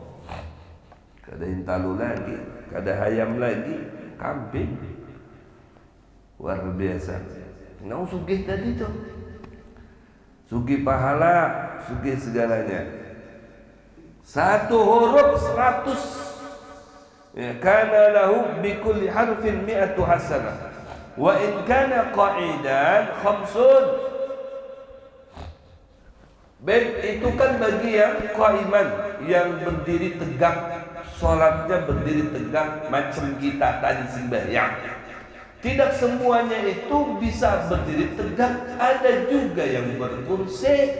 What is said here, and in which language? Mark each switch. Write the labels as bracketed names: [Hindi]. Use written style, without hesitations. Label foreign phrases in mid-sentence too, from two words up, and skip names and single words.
[Banjar] Kada intalu lagi, kada hayam lagi, kambing, luar biasa. Nau sugih tadi tuh, sugih pahala, sugih segalanya. [Indonesian] Satu huruf 100 Ya, [Arabic] كان له بكل حرف مائة حسنة. وإن كان قاعدا خمسون. [Indonesian] Baik, itu kan bagi yang qa'iman, yang berdiri tegak, salatnya berdiri tegak macam kita tadi sembahyang. Tidak semuanya itu bisa berdiri tegak, ada juga yang berkursi.